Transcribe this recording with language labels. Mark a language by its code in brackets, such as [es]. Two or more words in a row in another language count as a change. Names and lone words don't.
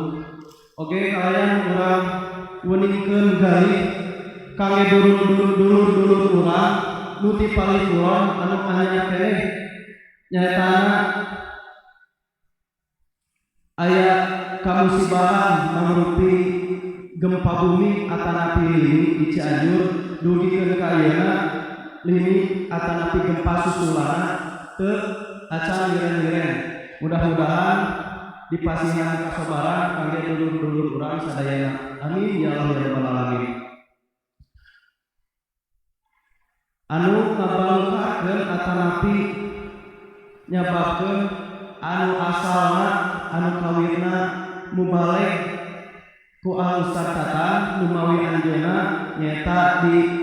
[su] Oge kalian urang weningkeun galih kangge dulur-dulur urang nu ti palih kulon anu anyar keneh nyaetana aya kamusibahan mangrupi gempa bumi atanapi lini di Cianjur dugikeun ka ayeuna lini atanapi gempa susulana teu acan liren-liren. Mudah-mudahan dipasihan kasobaran kangge dulur-dulur urang sadayana. [ar] آمين يا الله يا رب العالمين. [su] Anu ngabangkakeun atanapi nyababkeun anu asalna anu kawirna mubalek ku Al-Ustaz Tatan nu mawi anjeunna nyaeta di